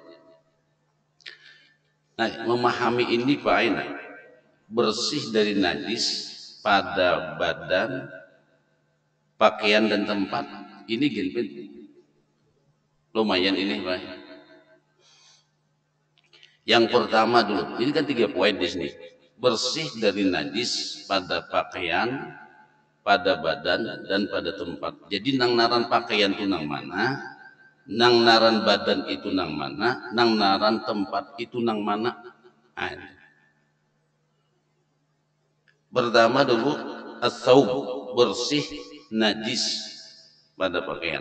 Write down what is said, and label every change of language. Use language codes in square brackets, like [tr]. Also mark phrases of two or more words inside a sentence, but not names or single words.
[id] Nah, memahami ini Pak Aina, bersih dari najis pada badan, pakaian dan tempat, ini genpin lumayan ini Pak. Yang pertama dulu, ini kan 3 poin di sini. Bersih dari najis pada pakaian, pada badan dan pada tempat. [bjn] Jadi nang naran pakaian itu nang mana, nang naran badan itu nang mana, nang naran tempat itu nang mana. [id] Pertama dulu [ar] as-saub, [id] bersih najis pada pakaian.